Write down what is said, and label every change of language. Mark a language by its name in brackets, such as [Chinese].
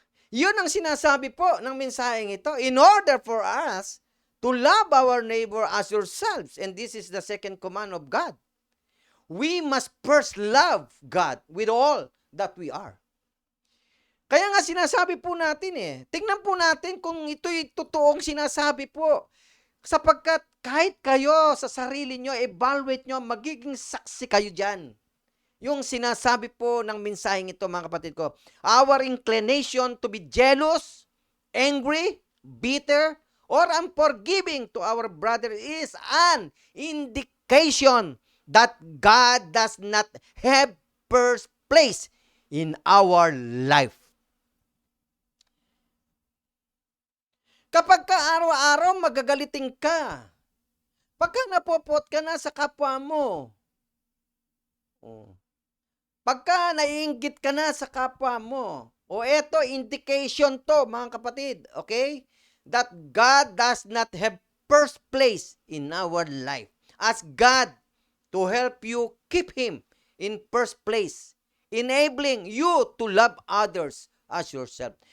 [Filipino] Yun ang sinasabi po ng mensaheng ito. [English] In order for us to love our neighbor as yourselves, and this is the second command of God, we must first love God with all that we are. [Filipino] Kaya nga sinasabi po natin tingnan po natin kung ito'y totoong sinasabi po. Sapagkat kahit kayo sa sarili nyo, evaluate nyo, magiging saksi kayo dyan. Yung sinasabi po ng mensaheng ito, mga kapatid ko, [English] our inclination to be jealous, angry, bitter, or unforgiving to our brother is an indication that God does not have first place in our life. [Filipino] Kapag ka araw-araw magagalitin ka, pagka napopot ka na sa kapwa mo, pagka naiinggit ka na sa kapwa mo, eto, indication to, mga kapatid, okay? [English] That God does not have first place in our life. Ask God to help you keep Him in first place, enabling you to love others as yourself.